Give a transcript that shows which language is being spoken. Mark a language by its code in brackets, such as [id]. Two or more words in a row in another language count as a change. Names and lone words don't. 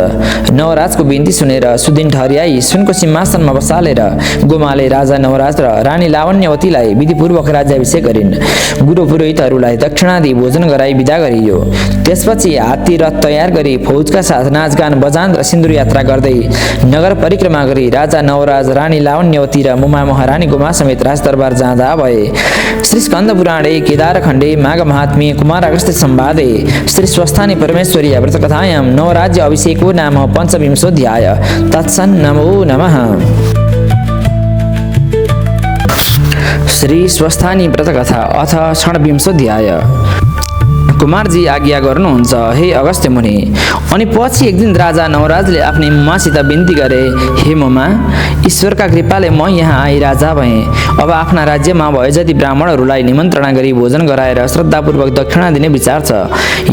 [ne] नवराजको बिन्ती सुनेर सुदिन ठहर्याई सुनको सिंहासनमा बसालेर गोमाले राजा नवराज र रानी लावण्यवतीलाई विधिपूर्वक राज्याभिषेक गरिन्। गुरु पुरोहितहरूलाई दक्षिणा दिई भोजन गराई विदा गरियो। त्यसपछि हात्ती रथ तयार गरी फौजका साथ नाचगान बजान र सिन्दुर यात्रा गर्दै नगर परिक्रमा गरी राजा नवराज, रानी लावण्यवती र मुमा महारानी गोमा समेत राजदरबार जाँदा भए। [sa] श्री स्कन्द पुराणे केदारखण्डे माघ महात्म्ये कुमार अगस्त्य संवादे श्री स्वस्थानी परमेश्वरी व्रतकथायां नवराज्य अभिषेको नाम पञ्चविंशोऽध्याय। तत्सन् नमो नमः। श्री स्वस्थानी व्रतकथा अथ षड्विंशोऽध्याय। [ne] कुमारजी आज्ञा गर्नुहुन्छ हे अगस्त्य मुनि। अनि पछि एक दिन राजा नवराजले आफ्नी मुमासित बिन्ती गरे, हे मुमा, ईश्वरका कृपाले म यहाँ आई राजा भएँ। अब आफ्ना राज्यमा भए जति ब्राह्मणहरूलाई निमन्त्रणा गरी भोजन गराएर श्रद्धापूर्वक दक्षिणा दिने विचार छ।